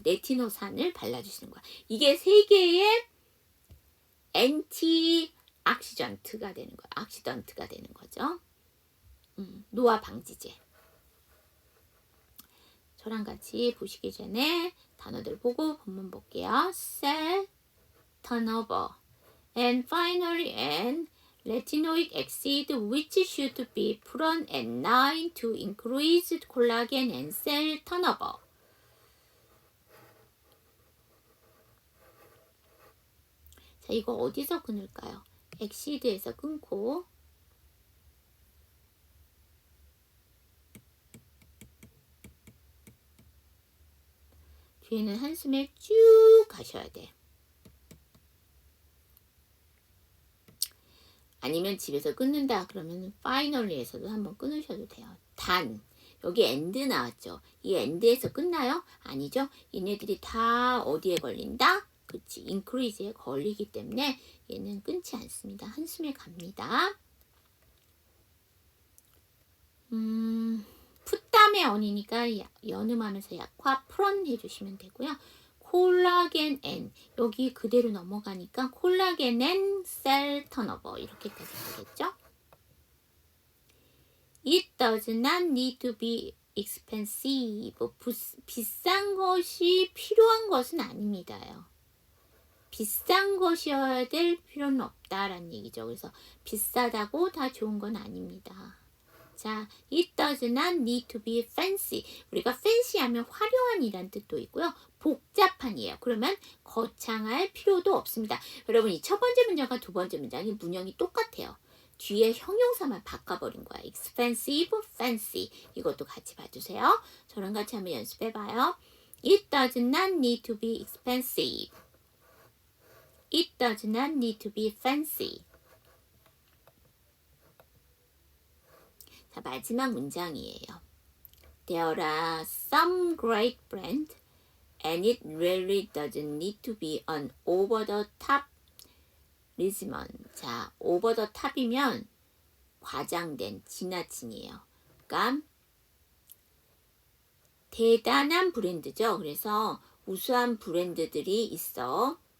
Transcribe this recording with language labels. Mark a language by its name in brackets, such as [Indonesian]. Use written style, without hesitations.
[Korean] 레티노산을 발라주시는 거야. 이게 세 개의 엔티 악시던트가 되는 거야. 악시던트가 되는 거죠. 노화 방지제. 저랑 같이 보시기 전에 단어들 보고 본문 볼게요. [English] cell turnover and finally and retinoic acid which should be put on at night to increase collagen and cell turnover. [Korean] 자, 이거 어디서 끊을까요? 엑시드에서 끊고 뒤에는 한숨에 쭉 가셔야 돼. 아니면 집에서 끊는다 그러면 파이널리에서도 한번 끊으셔도 돼요. 단 여기 엔드 나왔죠. 이 엔드에서 끝나요? 아니죠. 얘네들이 다 어디에 걸린다? 그치, 인크리즈에 걸리기 때문에 얘는 끊지 않습니다. 한숨에 갑니다. 풋땀의 언이니까 연음하면서 약화 프런 해주시면 되고요. 콜라겐 N 여기 그대로 넘어가니까 콜라겐 N 셀 턴오버 이렇게까지 가겠죠. [English] It does not need to be expensive. [Korean] 비싼 것이 필요한 것은 아닙니다요. 비싼 것이어야 될 필요는 없다라는 얘기죠. 그래서 비싸다고 다 좋은 건 아닙니다. 자, [English] it does not need to be fancy. [Korean] 우리가 fancy 하면 화려한이란 뜻도 있고요. 복잡한이에요. 그러면 거창할 필요도 없습니다. 여러분, 이 첫 번째 문장과 두 번째 문장이 문형이 똑같아요. 뒤에 형용사만 바꿔버린 거야. expensive, fancy. 이것도 같이 봐주세요. 저랑 같이 한번 연습해봐요. [English] It does not need to be expensive. It does not need to be fancy. [Korean] 자, 마지막 문장이에요. [English] There are some great brands and it really doesn't need to be an over-the-top regimen. [Korean] 자, [English] over-the-top [Korean] 이면 과장된, 지나친이에요. 그러니까 대단한 브랜드죠. 그래서 우수한 브랜드들이 있어.